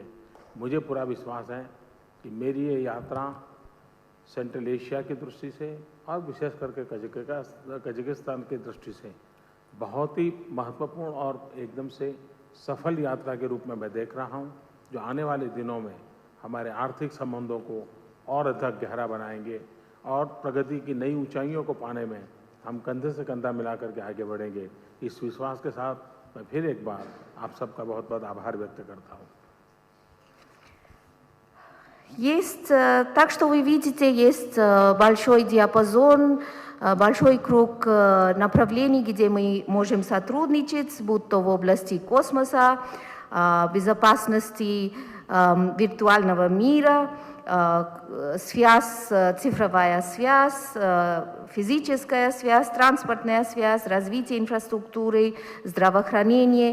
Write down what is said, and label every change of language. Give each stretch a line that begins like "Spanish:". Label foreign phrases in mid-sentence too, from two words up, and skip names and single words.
Hindi: मुझे पूरा विश्वास है कि मेरी ये यात्रा सेंट्रल एशिया की दृष्टि से और विशेष करके कजाकिस्तान की दृष्टि से बहुत ही महत्वपूर्ण और एकदम से सफल यात्रा के रूप में मैं देख रहा हूं, जो आने वाले दिनों में हमारे आर्थिक संबंधों को और अधिक गहरा बनाएंगे और प्रगति की नई ऊंचाइयों को पाने में हम कंधे से कंधा मिलाकर के आगे बढ़ेंगे। इस विश्वास के साथ मैं फिर एक बार आप सबका बहुत बहुत आभार व्यक्त करता हूं।
Russian: Есть, так что вы видите, есть большой диапазон, большой круг направлений, где мы можем сотрудничать, будь то в области космоса, безопасности виртуального мира, связь, цифровая связь, физическая связь, транспортная связь, развитие инфраструктуры, здравоохранение.